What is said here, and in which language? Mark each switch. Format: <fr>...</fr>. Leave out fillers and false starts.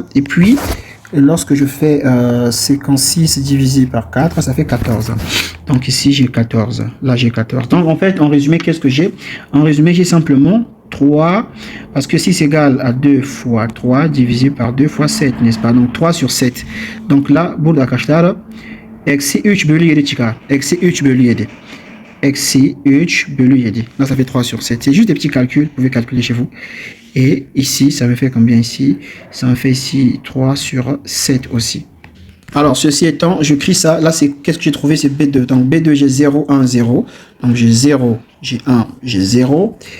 <fr>Et puis, lorsque je fais 56 divisé par 4, ça fait 14. Donc, ici, j'ai 14. Là, j'ai 14. Donc, en fait, en résumé, qu'est-ce que j'ai? En résumé, j'ai simplement 3, parce que 6 égale à 2 fois 3 divisé par 2 fois 7, n'est-ce pas? Donc 3 sur 7. Donc là,</fr> <tr>burada arkadaşlar, eksi 3 bölü 7 çıkar. Eksi 3 bölü 7. Eksi 3 bölü 7.</tr> <fr>Là, ça fait 3 sur 7. C'est juste des petits calculs, vous pouvez calculer chez vous. Et ici, ça me fait combien ici? Ça me fait ici 3 sur 7 aussi. Alors, ceci étant, je crie ça. Là, c'est qu'est-ce que j'ai trouvé? C'est B2. Donc B2, j'ai 0, 1, 0. Donc j'ai 0, j'ai 1, j'ai 0.</fr>